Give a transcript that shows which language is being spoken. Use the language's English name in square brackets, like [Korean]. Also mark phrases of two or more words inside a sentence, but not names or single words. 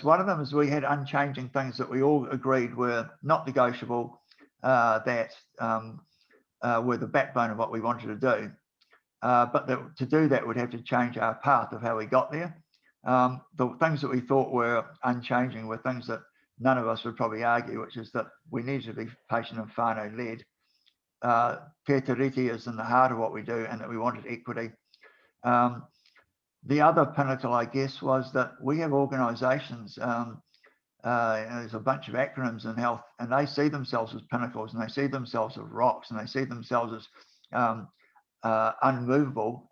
[English] One of them is we had unchanging things that we all agreed were not negotiable, that were the backbone of what we wanted to do. But to do that, we'd have to change our path of how we got there. The things that we thought were unchanging were things that none of us would probably argue, which is that we need to be patient and whānau-led. Te tiriti is in the heart of what we do, and that we wanted equity. The other pinnacle, I guess, was that we have organisations, there's a bunch of acronyms in health, and they see themselves as pinnacles, and they see themselves as rocks, and they see themselves as unmovable.